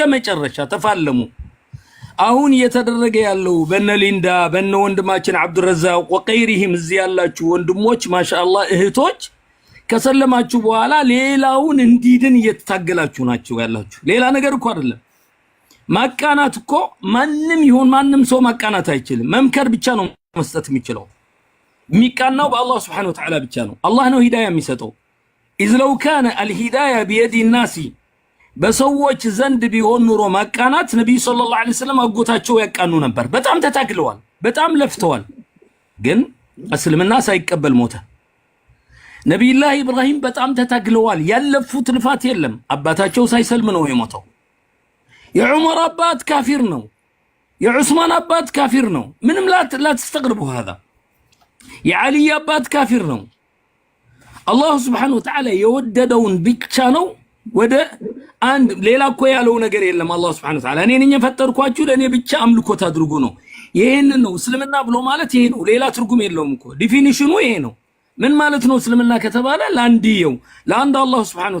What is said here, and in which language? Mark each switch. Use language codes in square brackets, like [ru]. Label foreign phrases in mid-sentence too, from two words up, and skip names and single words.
[am] መጨረሻ ተፋለሙ። አሁን እየተደረገ ያለው በነ ሊንዳ በነ ወንድማችን አብዱረዛቅ ወቀይሪሂም እዚህ ያላችሁ ወንድሞች ማሻአላህ እህቶች ከሰለማችሁ በኋላ ሌላውን እንዲድን እየተታገላችሁ ናችሁ ያላችሁ። ሌላ ነገር እኮ አይደለም። ማቃናት እኮ ማንም ይሁን ማንም ሰው ማቃናት አይችልም። መምከር ብቻ ነው መስጠት የሚችለው። የሚቃናው በአላህ [ar] سبحانه وتعالى [am] ብቻ ነው። አላህ ነው ሂዳያ የሚሰጠው። [ar] إذ لو كان الهداية بيد الناس [am] በሰዎች ዘንድ ቢሆን ኑሮ ማቃናት ነብዩ [ar] صلى الله عليه وسلم [am] አጎታቸው ያቃኑ ነበር። በጣም ተታግለዋል፣ በጣም ለፍተዋል። ግን እስልምና ሳይቀበል ሞተ። ነብዩላህ ኢብራሂም በጣም ተታግለዋል። ያለፉት ልፋት የለም። አባታቸው ሳይሰልም ነው የሞተው። የዑመር አባት ካፊር ነው። የዑስማን አባት ካፊር ነው። ምንም [ar] لا تستغربوا هذا [am] የዓሊ አባት ካፊር ነው። አላህ [ar] سبحانه وتعالى [am] የወደደውን ብቻ ነው ወደ አንድ ሌላ እኮ ያለው ነገር የለም። አላህ [ar] سبحانه و [am] Ta'ala እኔ ነኝ የፈጠርኳችሁ ለኔ ብቻ አምልኮት አድርጉ ነው። ይሄንን ነው እስልምና ብሎ ማለት ይሄ ነው። ሌላ ትርጉም የለውም እኮ ዲፊኒሽኑ ይሄ ነው። ምን ማለት ነው እስልምና ከተባለ ለአንድየው ለአንድ አላህ [ar] سبحانه و